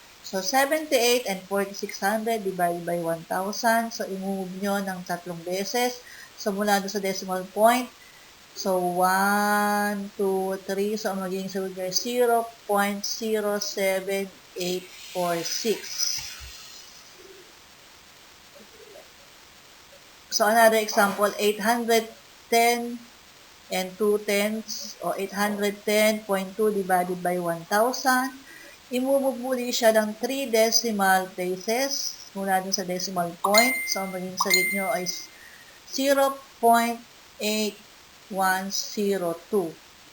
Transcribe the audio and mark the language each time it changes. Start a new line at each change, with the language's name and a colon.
English: So, 78 and 4,600 divided by 1,000.
Filipino: So, i-move nyo ng tatlong beses. So, mula doon sa decimal point.
English: So, 1, 2, 3.
Filipino: So, ang magiging sagot nyo ay 0.07846.
English: So, another example, 810 and 2 tenths o 810.2 divided by 1,000.
Filipino: I-move muli siya ng 3 decimal places mula dun sa decimal point. So, ang magiging sagot nyo ay 0.8102.